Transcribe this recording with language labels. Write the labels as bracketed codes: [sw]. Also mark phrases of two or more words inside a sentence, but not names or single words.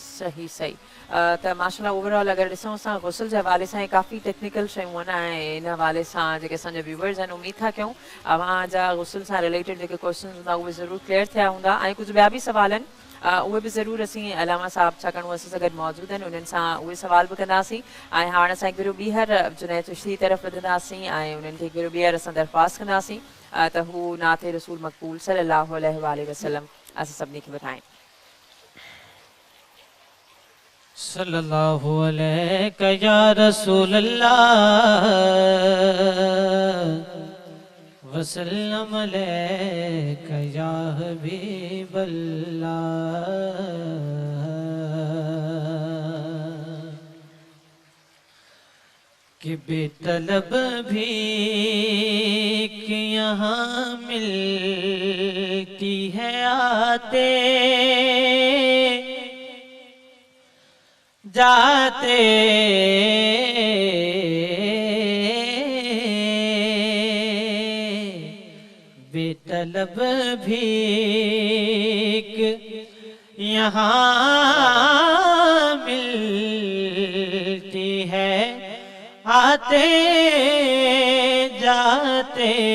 [sd] सही सही त माशाल्लाह ओवरऑल अगरि ॾिसूं असां गुस्ल जे हवाले सां काफ़ी टेक्निकल शयूं आहिनि ऐं इन हवाले सां जेके असांजा व्यूवर्स आहिनि उमेद था कयूं अव्हांजा गुस्ल सां रिलेटेड जेके क्वेश्चन हूंदा उहे ज़रूरु क्लियर थिया हूंदा ऐं कुझु ॿिया बि सवाल आहिनि उहे बि ज़रूरु असीं अलामा साहब छाकाणि उहे असां सां गॾु मौजूदु आहिनि उन्हनि सां उहे सवाल बि कंदासीं ऐं हाणे असां हिकु भेरो ॿीहर जुनैद चिश्ती तरफ़ वधंदासीं ऐं उन्हनि खे हिकु भेरो ॿीहर असां दरख़्वास्त कंदासीं त हू नाते रसूल मक़बूल [ar] صلى الله عليه وسلم [sd] असां सभिनी खे ॿुधाइनि। [ar] صلى الله عليه يا رسول الله وسلم عليك يا حبيب الله. [ur] کہ بےطلب بھی کہ یہاں ملتی ہے آتے جاتے بےطلب بھیک یہاں ملتی ہے آتے جاتے.